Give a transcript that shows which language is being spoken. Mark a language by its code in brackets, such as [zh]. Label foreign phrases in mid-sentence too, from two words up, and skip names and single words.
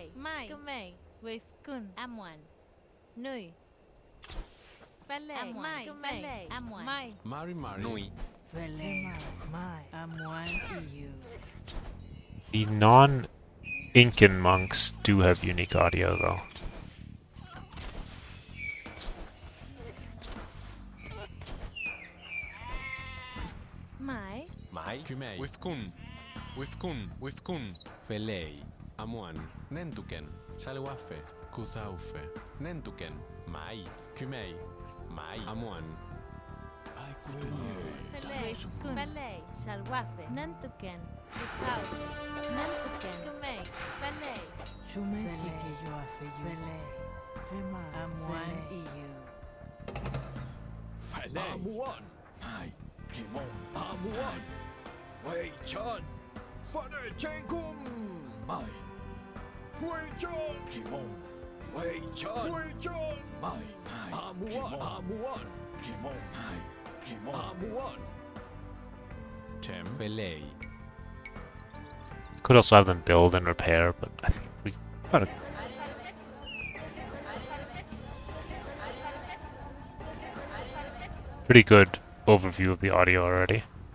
[en] The non-Incan monks do have unique audio, though. Wifkun, Felei, Amuan, Nentuken, Salwafe, Kuzaufe, Nentuken, Mai, Kumei, Mai, Amuan. Felei, Salwafe, Nentuken, Kuzaufe, Nentuken, Kumei, Felei. Shumesi que yo afe Felei, Fema, Amuan EU. Felei, Amuan, Mai, Kimon, Amuan, Wei Chan. Father Chengkum, Mai, Wei Chan, Kimon, Wei Chan, Mai, Amuan, Kimon, Mai, Kimon, Amuan. Tem, Felei. Could also have them build and repair, but I think we got a pretty good overview of the audio already.